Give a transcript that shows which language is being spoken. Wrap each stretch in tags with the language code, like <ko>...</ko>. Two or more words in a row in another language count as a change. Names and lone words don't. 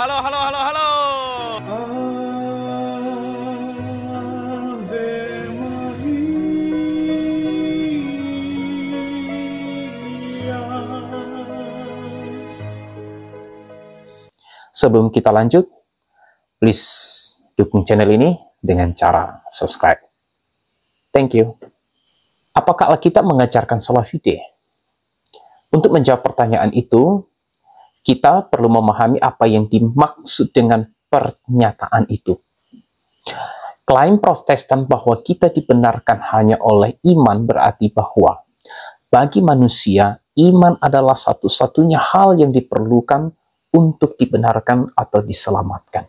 <id>Sebelum kita lanjut, please dukung channel ini dengan cara subscribe.</id> <en>Thank you.</en> <id>Apakah Alkitab mengajarkan</id> <la>sola fide?</la> <id>Untuk menjawab pertanyaan itu, kita perlu memahami apa yang dimaksud dengan pernyataan itu. Klaim Protestan bahwa kita dibenarkan hanya oleh iman berarti bahwa bagi manusia, iman adalah satu-satunya hal yang diperlukan untuk dibenarkan atau diselamatkan.</id>